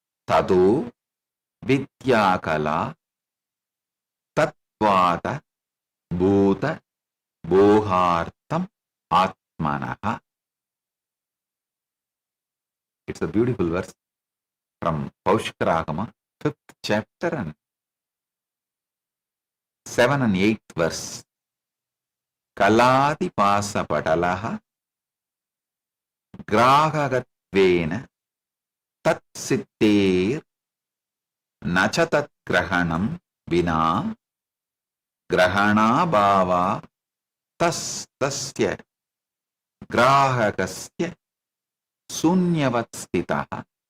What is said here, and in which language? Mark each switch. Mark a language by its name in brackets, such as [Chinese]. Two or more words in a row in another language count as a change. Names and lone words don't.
[Sanskrit] तदो विद्याकला तत्वद भूत बोहर्तम् आत्मनः. [English] It's a beautiful verse from Paushkaragama, 5th chapter and 7 and 8th verse. [Sanskrit] कलादि पाश पटलः ग्राहकत्वेन तत् सिद्धिर् नचातत् ग्रहणं विना ग्रहण भाव तस्य ग्राहकस्य शून्यवत् स्थितः